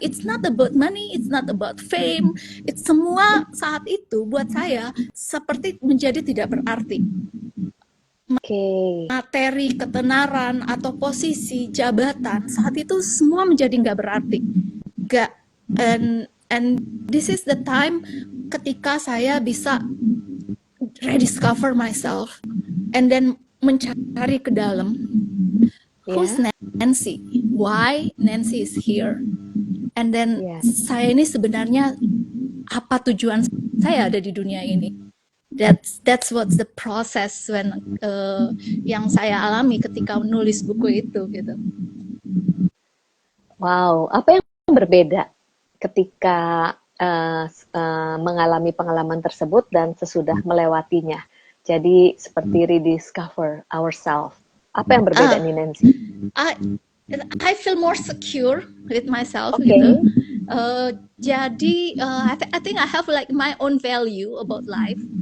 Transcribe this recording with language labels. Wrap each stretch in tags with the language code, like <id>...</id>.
<en>It's not about money, it's not about fame. It's</en> <id>semua saat itu buat saya seperti menjadi tidak berarti. Materi, ketenaran, atau posisi, jabatan, saat itu semua menjadi nggak berarti.</id> <en>And this is the time</en> <id>ketika saya bisa</id> <en>rediscover myself and then</en> <id>mencari ke dalam.</id> <en>Who's Nancy? Why Nancy is here? And then</en> <id>saya ini sebenarnya apa tujuan saya ada di dunia ini?</id> <en>That's what's the process</en> <id>yang saya alami ketika menulis buku itu gitu. Wow, apa yang berbeda ketika mengalami pengalaman tersebut dan sesudah melewatinya? Jadi seperti</id> <en>rediscover ourselves.</en> <id>Apa yang berbeda nih Nancy?</id> <en>I feel more secure with myself</en> <id>gitu. Jadi</id> <en>I think I have like my own value about life.</en>